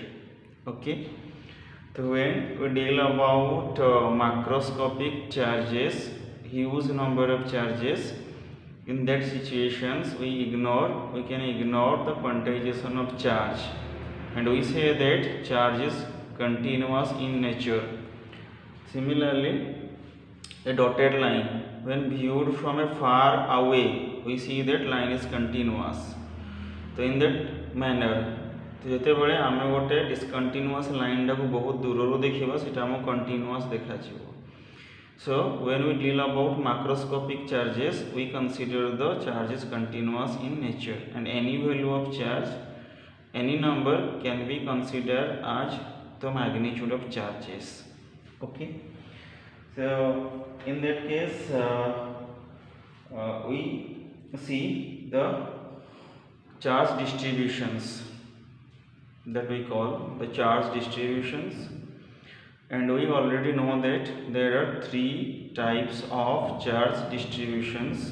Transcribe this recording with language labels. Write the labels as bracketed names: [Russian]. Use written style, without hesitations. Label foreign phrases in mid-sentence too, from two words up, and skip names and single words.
[English] Okay, so when we deal about macroscopic charges, huge number of charges, in that situations we can ignore the quantization of charge and we say that charge is continuous in nature. Similarly, a dotted line, when viewed from a far away, we see that line is continuous. So in that manner, [Odia] ଯେତେବେଳେ ଆମେ ଗୋଟେ discontinuous line ଟାକୁ ବହୁତ ଦୂରରୁ ଦେଖିବା ସେଟା ଆମକୁ continuous ଦେଖାଯିବ. [English] So when we deal about macroscopic charges, we consider the charge is continuous in nature, and any value of charge, any number can be considered as the magnitude of charges. Okay, so in that case we see the charge distributions, that we call the charge distributions, and we already know that there are three types of charge distributions.